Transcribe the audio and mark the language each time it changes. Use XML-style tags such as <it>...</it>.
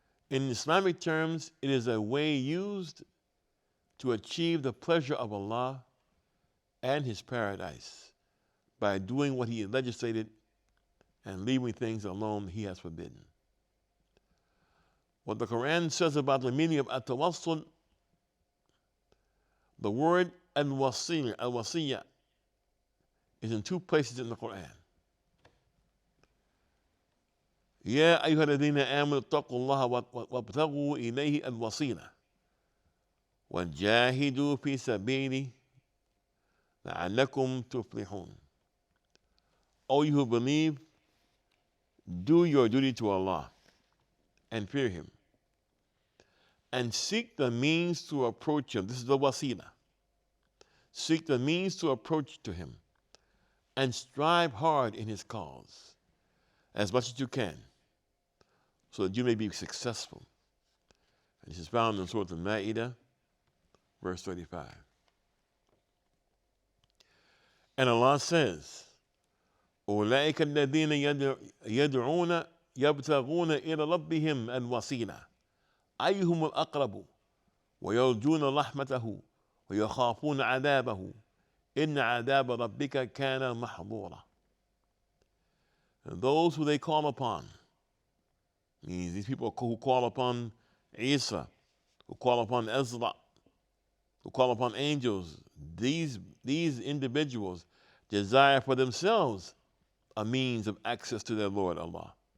<en>In Islamic terms, it is a way used to achieve the pleasure of Allah and His paradise by doing what He has legislated and leaving things alone He has forbidden. What the Quran says about the meaning of at-tawassul, the word al-wasiyya is in two places in the Quran.</en> <ar>يا أيها الذين آمنوا اتقوا الله وابتغوا إليه الوسيلة وجاهدوا في سبيله لعلكم تفلحون.</ar> <en>O you who believe, do your duty to Allah and fear Him, and seek the means to approach Him. This is the wasila. Seek the means to approach to Him, and strive hard in His cause as much as you can, so that you may be successful. And this is found in Surah Al-Ma'idah, verse 35. And Allah says,</en> <ar>أولئك الذين يدعون يبتغون إلى ربهم الوسيلة أيهم الأقرب ويرجون رحمته ويخافون عذابه إن عذاب ربك كان محظورا.</ar> <en>And those who they call upon, means these people who call upon Isa, who call upon Ezra, who call upon angels, these individuals desire for themselves a means of access to their Lord Allah.</en>